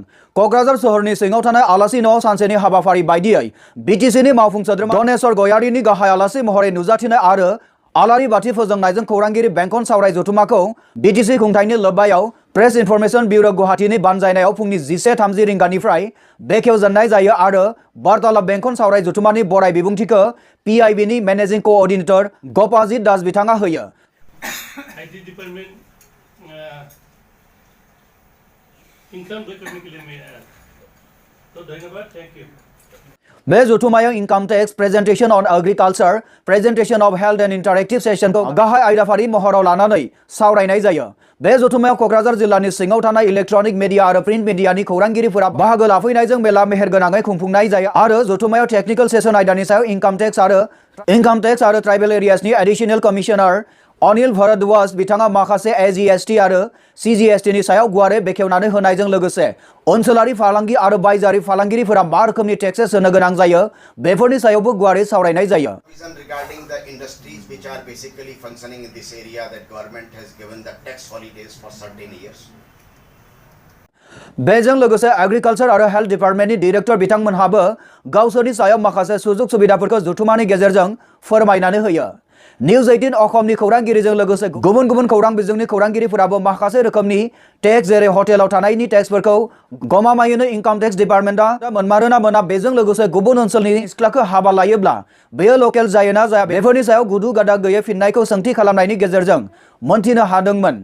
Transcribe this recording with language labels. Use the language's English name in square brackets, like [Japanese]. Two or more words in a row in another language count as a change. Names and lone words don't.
[Bodo] क'क्राझार सोहोरनि सिङाव थानाय आलासि न'आव सानसेनि हाबाफारि बायदियै BTCनि मावफुं सोद्रोमा धनेश्वर गयारिनि गाहाय आलासि महरै नुजाथिनाय आरो आलारि बाथि फोजोंनायजों खौरांगिरि बेंखन सावराय जथुमाखौ BTC खुंथायनि लोब्बायाव प्रेस इनफरमेशन ब्यूरो गुवाहाटीनि बानजायनायाव फुंनि 10:30 रिंगानिफ्राय बेखेवजेननाय जायो आरो बार्तालाप बेंखन सावराय जथुमानि बराय बिबुंथिखौ PIBनि [English] managing coordinator [Bodo] गपाजित दास बिथाङा होयो। बे जथुमायाव [English] income tax, presentation on agriculture, presentation of health and interactive session [Bodo] गाहाय आयदाफारि महराव लानानै सावरायनाय जायो। बे जथुमायाव क'क्राझार जिल्लानि सिङाव थानाय [English] electronic media [Bodo] आरो [English] print media [Bodo] खौरांगिरिफोरा बाहागो लाफैनायजों मेला मेहेरगोनाङै खुंफुंनाय जायो आरो जथुमायाव [English] technical session [Bodo] आयदानि सायाव [English] income tax [Bodo] आरो [English] tribal areas additional commissioner [Bodo] अनिल भरद्वाज बिथाङा माखासे AGST आरो CGST नि सायाव गुवारै बेखेवनानै होनायजों लोगोसे ओनसोलारि फालांगि आरो बायजोआरि फालांगिरिफोरा मा रोखोमनि टेक्सेस होनो गोनां जायो बेफोरनि सायावबो गुवारै सावरायनाय जायो। [English] Regarding the industries which are basically functioning in this area, that government has given the tax holidays for certain years. [Bodo] बेजों लोगोसे एग्रीकल्चर आरो [English] health department director [Bodo] बिथांमोनहाबो गावसोरनि सायाव माखासे सुजुग सुबिदाफोरखौ जथुमानि गेजेरजों फोरमायनानै होयो। निउज 18 अखमनि खौरांगिरिजों लोगोसे गुबुन गुबुन खौरां बिजोंनि खौरांगिरिफोराबो माखासे रोखोमनि टेक्स जेरै हटेलाव थानायनि टेक्सफोरखौ गमामायैनो [English] income tax department [Bodo] मोनमारोना मोना, बेजों लोगोसे गुबुन ओनसोलनि सिख्लाखौ हाबा लायोब्ला बेयो लकेल जायोना जाया बेफोरनि सायाव गुदु गादा गैयै फिननायखौ सोंथि खालामनायनि गेजेरजों मोनथिनो हादोंमोन।